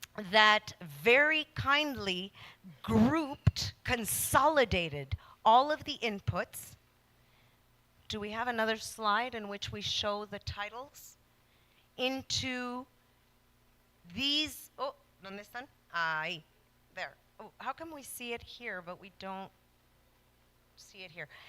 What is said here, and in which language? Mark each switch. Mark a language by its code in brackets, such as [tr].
[en] That very kindly grouped, consolidated all of the inputs. Do we have another slide in which we show the titles? Into these, oh, [es] ¿dónde están? [en] Ahí, there. Oh, how come we see it here, but we don't see it here?